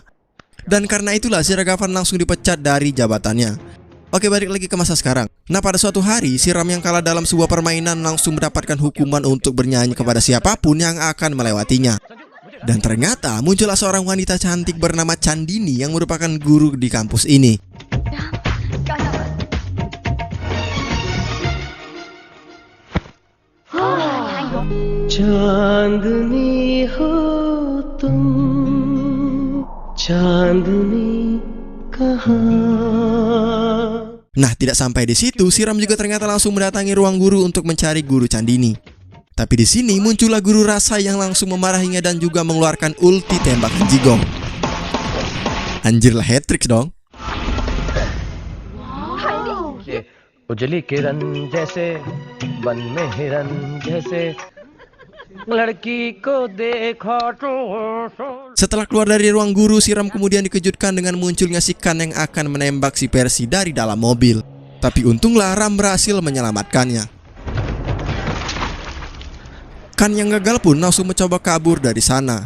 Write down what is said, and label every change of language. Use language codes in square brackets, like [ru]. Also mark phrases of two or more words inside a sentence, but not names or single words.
[id] Dan karena itulah si Ragavan langsung dipecat dari jabatannya. Oke, balik lagi ke masa sekarang. Nah, pada suatu hari, si Ram yang kalah dalam sebuah permainan langsung mendapatkan hukuman untuk bernyanyi kepada siapapun yang akan melewatinya. Dan ternyata muncullah seorang wanita cantik bernama Chandini yang merupakan guru di kampus ini. [hi] चांदनी हो तुम चांदनी कहाँ. [id] Nah, tidak sampai di situ, si Ram juga ternyata langsung mendatangi ruang guru untuk mencari guru Chandini. Tapi di sini muncullah guru Rasa yang langsung memarahinya dan juga mengeluarkan ulti tembakan jigong. Anjir lah, hat-trick dong. [hi] उजली किरण जैसे वन में हिरन जैसे लड़की को देखा तो. [id] Setelah keluar dari ruang guru, si Ram kemudian dikejutkan dengan munculnya si Khan yang akan menembak si Percy dari dalam mobil. Tapi untunglah Ram berhasil menyelamatkannya. Khan yang gagal pun langsung mencoba kabur dari sana.